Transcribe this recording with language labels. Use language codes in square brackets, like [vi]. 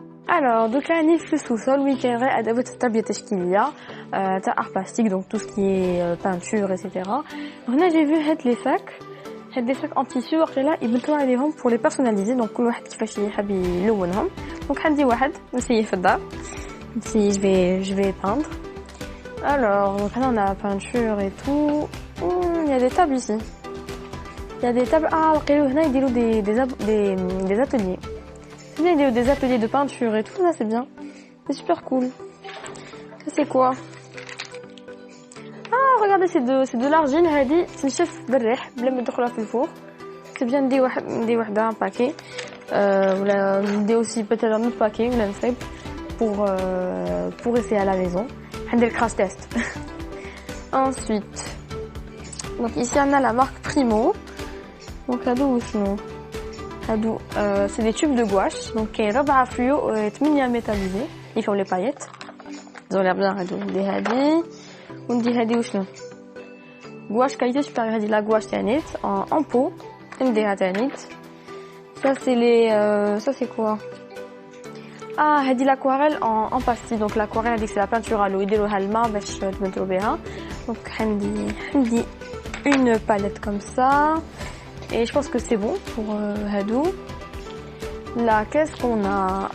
[fr] Alors, donc là, on est le sous-sol où il y a des tables تشكيلية تاع art plastique, donc tout ce qui est peinture, etc. Donc là, j'ai vu les sacs, des sacs en tissu, là, ils mettent عليهم pour les personnaliser, donc [ar] كل واحد كيفاش يحب يلونهم. Donc عندي واحد نسيي في الدار. [fr] Si je vais peindre. Alors, donc là, on a la peinture et tout. Il y a des tables ici. Il y a des tables. Ah, [ar] هنا يديروا [fr] des ateliers. C'est bien, il y a des ateliers de peinture et tout, ça c'est bien. C'est super cool. Ça c'est quoi? Ah, regardez, c'est de l'argile, [ar] هادي تنشف بالريح بلا ما تدخلها في الفور. [fr] C'est bien [ar] ندي وحده [fr] un paquet. [ar] ولا ندي [fr] aussi peut-être un autre paquet [ar] ولا نصيب. [fr] pour essayer à la maison. On a le crash test. Ensuite, donc ici on a la marque Primo. Donc c'est des tubes de gouache. Donc il y a 4 fluo et 8 métallisés. Ils font les paillettes. Ils ont l'air bien. Des hadi. On dit hadi ou شنو gouache qualité supérieure. هذه la gouache تانيت en pot. [ar] نديها تانيت. [fr] Ça c'est les ça c'est quoi? Ah, هذه l'aquarelle en pastille. Donc l'aquarelle c'est la peinture à l'eau. [ar] يديروها الماء باش تبنتو بها. [fr] Donc عندي une palette comme ça. Et je pense que c'est bon pour Hadou. Là, qu'est-ce qu'on a?